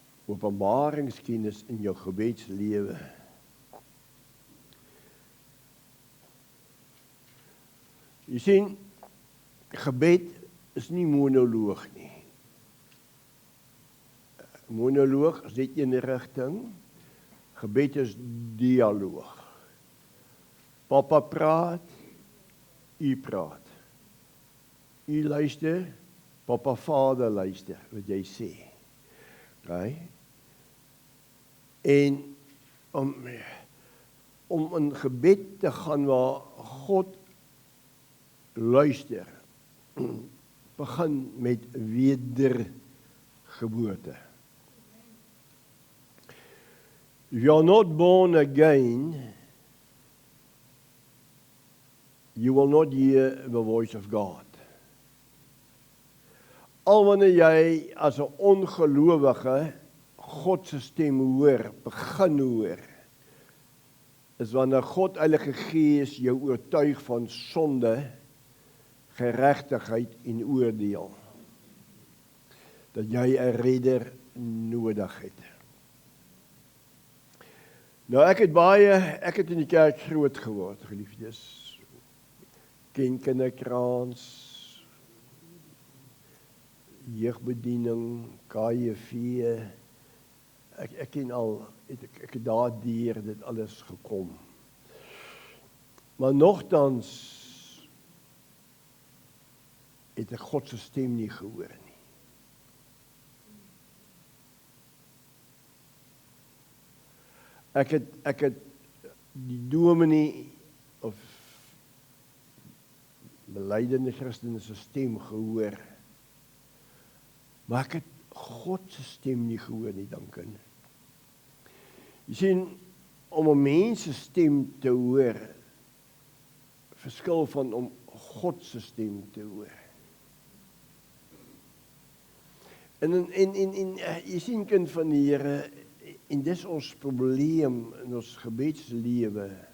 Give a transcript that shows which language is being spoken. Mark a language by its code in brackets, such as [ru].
[af] Openbaringskennis in jou gebedslewe. Jy sien, gebed is nie monoloog nie. Monoloog is net een rigting, gebed is dialoog. Papa praat, u praat. U luister, papa vader luister, wat jy sê. Okay? En om in gebed te gaan waar God luister, begin met wedergeboorte. [en] If you are not born again, you will not hear the voice of God. [af] Al wanneer jy as 'n ongelowige God se stem hoor, begin hoor, is wanneer God Heilige Gees jou oortuig van sonde, geregtigheid en oordeel. Dat jy 'n redder nodig het. Nou ek het in die kerk groot geword, geliefdes. Ken kinderkraans, jeugbediening, KJV. Ek ken al, ek het daardeur dit alles gekom. Maar nogtans het ek God se stem nie gehoor nie. Ek het die dominee of belydelike Christene se stem gehoor. Maar ek het God se stem nie gehoor nie, dankie. Jy sien, om 'n mens se stem te hoor, verskil van om God se stem te hoor. En jy sien, kind van die Here, en dis ons probleem in ons gebedslewe.